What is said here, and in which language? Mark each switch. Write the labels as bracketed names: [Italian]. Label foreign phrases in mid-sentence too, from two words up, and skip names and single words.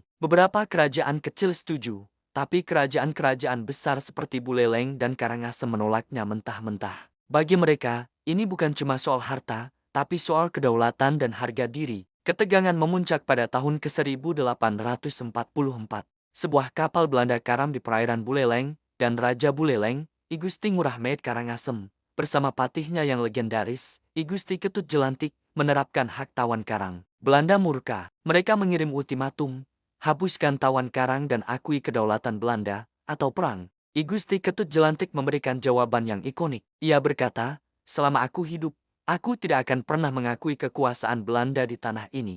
[Indonesian] Beberapa kerajaan kecil setuju, tapi kerajaan-kerajaan besar seperti Buleleng dan Karangasem menolaknya mentah-mentah. Bagi mereka, ini bukan cuma soal harta, tapi soal kedaulatan dan harga diri. Ketegangan memuncak pada tahun ke-1844. Sebuah kapal Belanda karam di perairan Buleleng, dan Raja Buleleng, I Gusti Ngurah Med Karangasem, bersama patihnya yang legendaris, I Gusti Ketut Jelantik, menerapkan hak tawan karang. Belanda murka, mereka mengirim ultimatum, hapuskan tawan karang dan akui kedaulatan Belanda, atau perang. I Gusti Ketut Jelantik memberikan jawaban yang ikonik. Ia berkata, selama aku hidup, aku tidak akan pernah mengakui kekuasaan Belanda di tanah ini.